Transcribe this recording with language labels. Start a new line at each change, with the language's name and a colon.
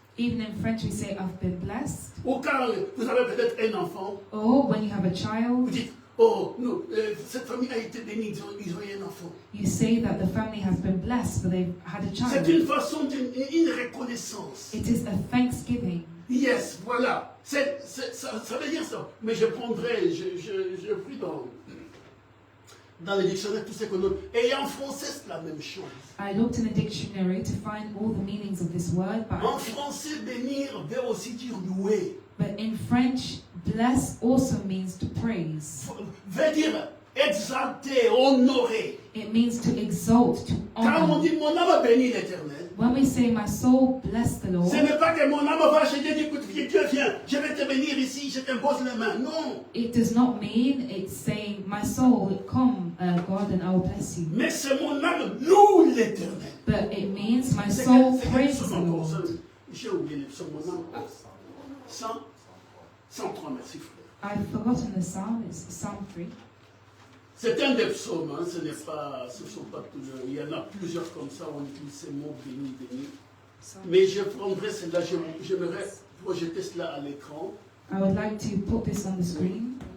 English: even in French we say I've been blessed.
French: Ou quand vous avez peut-être un enfant,
English: Or when you have a
French: vous
English: child,
French: dites, oh, non, cette famille a été bénie, ils ont eu un enfant.
English: you say that the family has been blessed for they've had a
French: C'est
English: child.
French: une façon, une reconnaissance.
English: It is a thanksgiving.
French: Yes, voilà. Ça veut dire ça. Mais je prendrai, je pris dans le dictionnaire tout ce que nous... Et en français, c'est la même chose.
English: I looked in the dictionary to find all the meanings of this word,
French: En français, bénir veut aussi dire louer.
English: but in French, bless also means to praise.
French: Veut dire exalter, honorer.
English: It means to exalt, to
French: Quand on
English: honor.
French: dit mon âme bénit l'Éternel,
English: When we say, my soul bless the Lord,
French: ce n'est pas que mon âme va chez Dieu et dit, écoute, Dieu viens, je vais te bénir ici, je t'impose les mains. Non.
English: it does not mean it's saying, my soul, come, God, and I will bless you.
French: Mais c'est mon âme loue l'Éternel.
English: But it means my
French: C'est
English: soul
French: quel
English: praises the
French: psaume encore, ça?
English: Lord.
French: J'ai oublié le psaume, mon âme. 103, merci frère.
English: I've forgotten the psalm, it's Psalm 3.
French: C'est un des psaumes, hein, ce ne sont pas tous. Il y en a plusieurs comme ça, on utilise ces mots béni, béni. Mais je prendrai celle-là, j'aimerais projeter cela à l'écran,
English: I would like to put this on the screen,